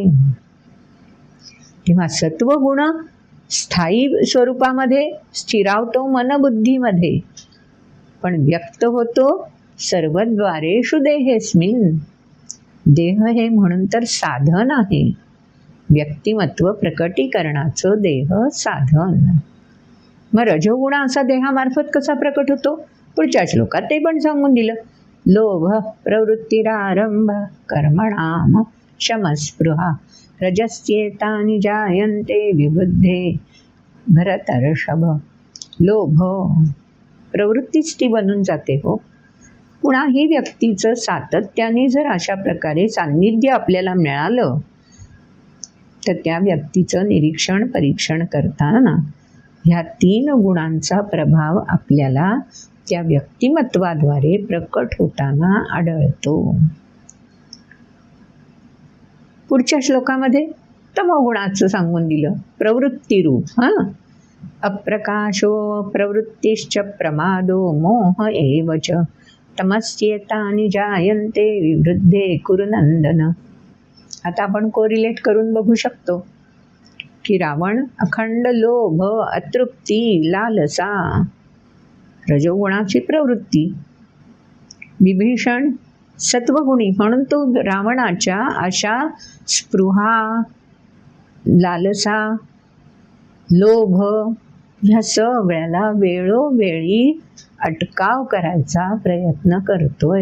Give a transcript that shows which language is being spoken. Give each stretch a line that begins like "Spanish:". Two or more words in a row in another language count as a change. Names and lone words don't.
Marathi: तेव्हा सत्वगुण स्थायी स्वरूपामध्ये स्थिरावतो मनबुद्धीमध्ये, पण व्यक्त होतो
Sanskrit: सर्वद्वारेषु देहेऽस्मिन्.
Marathi: देह हे म्हणून तर साधन आहे, व्यक्तिमत्व प्रकटीकरणाचं देह साधन. मग रजोगुण असा देहामार्फत कसा प्रकट होतो? पुढच्या श्लोकात ते पण सांगून दिलं.
Sanskrit: लोभ प्रवृत्तिरारंभ कर्मणाम शमस्पृहा रजस्येतानि जायन्ते विबुद्धे भरतर्षभ.
Marathi: लोभ प्रवृत्तीच ती बनून जाते हो. कुणाही व्यक्तीचं सातत्याने जर अशा प्रकारे सान्निध्य आपल्याला मिळालं, तर त्या व्यक्तीचं निरीक्षण परीक्षण करताना ह्या 3 गुणांचा प्रभाव आपल्याला त्या व्यक्तिमत्वाद्वारे प्रकट होताना आढळतो. पुढच्या श्लोकामध्ये तमोगुणाचं सांगून दिलं, प्रवृत्तीरूप.
Sanskrit: अप्रकाशो प्रवृत्तिश्च प्रमादो मोह एवच तमस्येतानि जायन्ते विवृद्धे कुरुनंदन.
Marathi: आता आपण कोरिलेट करून बघू शकतो की रावण अखंड लोभ, अतृप्ती, लालसा, रजोगुणाची प्रवृत्ती. विभीषण सत्वगुणी, म्हणून तो रावणाच्या अशा स्पृहा, लालसा, लोभ ह्या सगळ्याला वेळोवेळी अटकाव करायचा प्रयत्न करतोय.